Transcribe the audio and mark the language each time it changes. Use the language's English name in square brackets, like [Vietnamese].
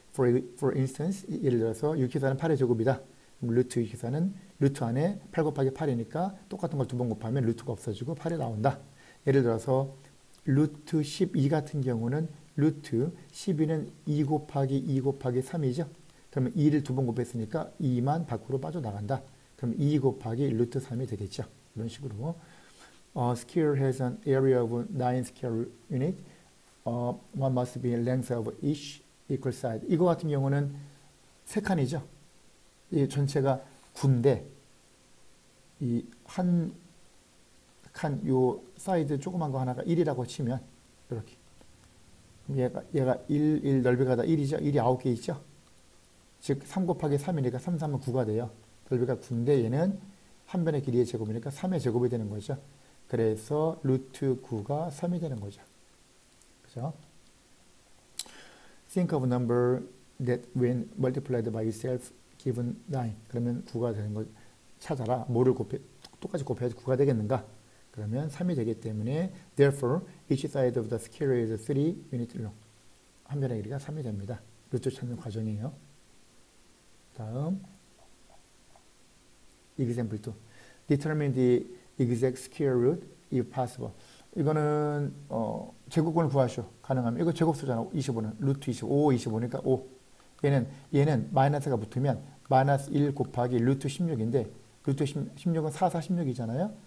[English] For instance, [Korean] 예를 들어서 6기사는 8의 제곱이다. 루트 6기사는 루트 안에 8 곱하기 8이니까 똑같은 걸 두 번 곱하면 루트가 없어지고 8이 나온다. 예를 들어서 루트 12 같은 경우는 루트 12는 2 곱하기 2 곱하기 3이죠. 그러면 2를 두 번 곱했으니까 2만 밖으로 빠져나간다. 그럼 2 곱하기 루트 3이 되겠죠. 이런 식으로. [English] Square has an area of 9 square unit. One must be length of each equal side. [Korean] 이거 같은 경우는 세 칸이죠. 이 전체가 9인데 이 한 칸 요 사이드 조그만 거 하나가 1이라고 치면 이렇게 얘가 1 넓이가 다 1이죠. 1이 9개 있죠. 즉 3 곱하기 3이니까 3, 3은 9가 돼요. 넓이가 9인데 얘는 한 변의 길이의 제곱이니까 3의 제곱이 되는 거죠. 그래서 루트 9가 3이 되는 거죠. 그죠? [English] Think of a number that when multiplied by itself given 9. [Korean] 그러면 9가 되는 거 찾아라. 뭐를 똑같이 곱해야지 9가 되겠는가? 그러면 3이 되기 때문에 [English] therefore each side of the square is 3 unit long. [Korean] 한 변의 길이가 3이 됩니다. 루트 찾는 과정이에요. 다음 example 2. [English] Determine the exact square root if possible. [Korean] 이거는 제곱권을 구하시오. 가능하면 이거 제곱수잖아. 25는 루트 25, 25니까 5. 얘는 마이너스가 붙으면 마이너스 1 곱하기 루트 16인데 루트 16은 4, 4, 16이잖아요.